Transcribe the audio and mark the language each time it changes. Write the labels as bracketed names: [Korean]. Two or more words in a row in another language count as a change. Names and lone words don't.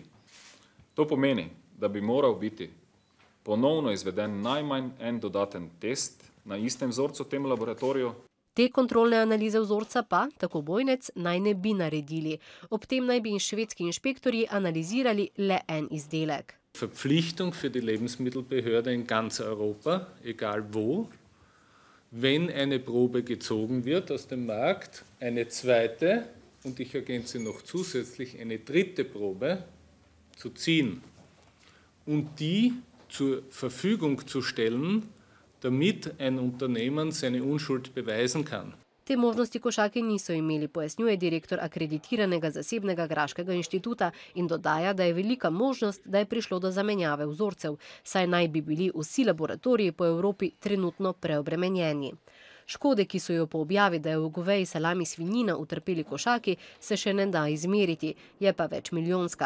[Slovenian] To pomeni, da bi moral biti ponovno izveden najmanj en dodaten test na istem vzorcu v tem laboratoriju. Te kontrolne analize vzorca pa, tako Bojnec, naj ne bi naredili. Ob tem naj bi švedski inšpektorji analizirali le en izdelek. [German] Verpflichtung für die Lebensmittelbehörde in ganz Europa, egal wo, wenn eine Probe gezogen wird aus dem Markt, eine zweite und ich ergänze noch zusätzlich eine dritte Probe zu ziehen und die zur Verfügung zu stellen, damit ein Unternehmen seine Unschuld beweisen kann. [Slovenian] Te možnosti košaki niso imeli, pojasnjuje direktor akreditiranega zasebnega graškega inštituta in dodaja, da je velika možnost, da je prišlo do zamenjave vzorcev, saj naj bi bili vsi laboratoriji po Evropi trenutno preobremenjeni. Škode, ki so jo po objavi, da je v goveji salami svinjina utrpeli košaki, se še ne da izmeriti, je pa več milijonska.